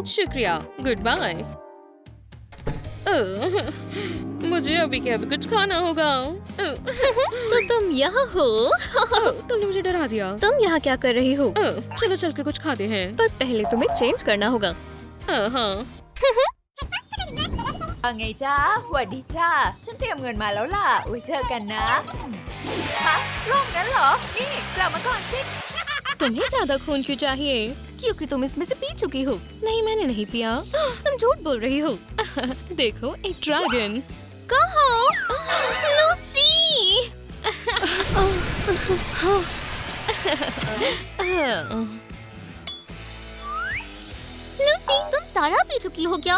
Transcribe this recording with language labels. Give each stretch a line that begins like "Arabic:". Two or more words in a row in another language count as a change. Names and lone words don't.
Hindi: शुक्रिया,
English: good bye.
Hindi: मुझे अभी क्या कुछ खाना होगा। तो तुम यहाँ हो? तुमने मुझे डरा दिया। तुम यहाँ क्या कर रही हो? चलो चलकर कुछ खाते हैं। पर पहले तुम्हें चेंज करना होगा। हाँ।
Thai: ว่าไงจ้าหวัดดีจ้าฉันเตรียมเงินมาแล้วล่ะไว้เจอกันนะฮะร่มงั้นเหรอนี่กลับมาก่อนสิ
Hindi: तुम्हें ज्यादा खून क्यों चाहिए? क्योंकि तुम इसमें से पी चुकी हो। नहीं, मैंने नहीं पिया। तुम झूठ बोल रही हो। देखो, एक ड्रैगन। कहाँ? लूसी! लूसी, तुम सारा पी चुकी हो क्या?